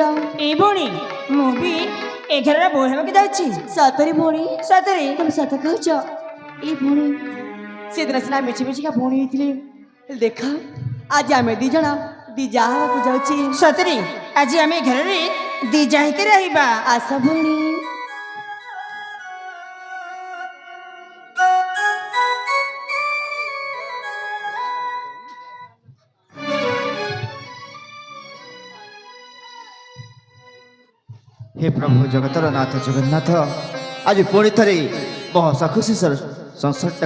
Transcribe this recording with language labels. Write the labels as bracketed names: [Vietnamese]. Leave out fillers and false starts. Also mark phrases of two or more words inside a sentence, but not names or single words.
[Odia] ଏଇ ଭଉଣୀ ମୁଁ ବି ଏ ଘରର ବୋହୂ ହେବାକୁ ଯାଉଛି ସତରେ ଭଉଣୀ ସତରେ ତମେ ସତ କହୁଛ ଏଇ ଭଉଣୀ ସେଦିନ ସିନା ମିଛି ମିଛିକା ଭଉଣୀ ହେଇଥିଲି ହେଲେ ଦେଖ ଆଜି ଆମେ ଦି ଜଣ ଦି ଯାହା ହେବାକୁ ଯାଉଛି ସତରେ ଆଜି ଆମେ ଏ ଘରରେ ଦି ଯାଇକି ରହିବା ଆସ ଭଉଣୀ ହେ ପ୍ରଭୁ ଜଗତର ନାଥ ଜଗନ୍ନାଥ ଆଜ ପୁଣି ଥେ ମୋ ହସ ଖୁସି ସଂସାରଟା